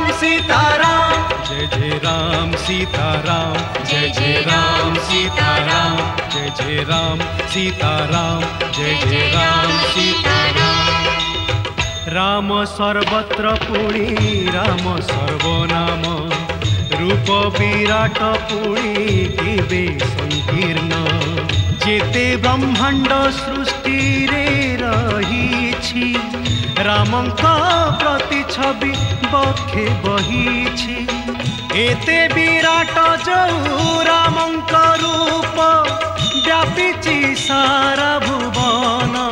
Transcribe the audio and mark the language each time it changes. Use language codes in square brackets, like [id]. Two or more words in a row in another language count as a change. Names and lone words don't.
[hi] सीताराम जय जय राम सीताराम जय जय राम सीताराम जय जय राम सीताराम जय जय राम सीताराम राम सर्वत्र [or] ପୁଣି ରାମ ସର୍ବନାମ ରୂପ ବିରାଟ ପୁଣି କେବେ ସଂକୀର୍ଣ୍ଣ ଯେତେ ବ୍ରହ୍ମାଣ୍ଡ ସୃଷ୍ଟି ରେ ରହିଛି ରାମଙ୍କ ପ୍ରତି ଛବି ବଖେ ବହିଛି ଏତେ ବିରାଟ ଯେ ରାମଙ୍କ ରୂପ ବ୍ୟାପିଛି ସାରା ଭୁବନ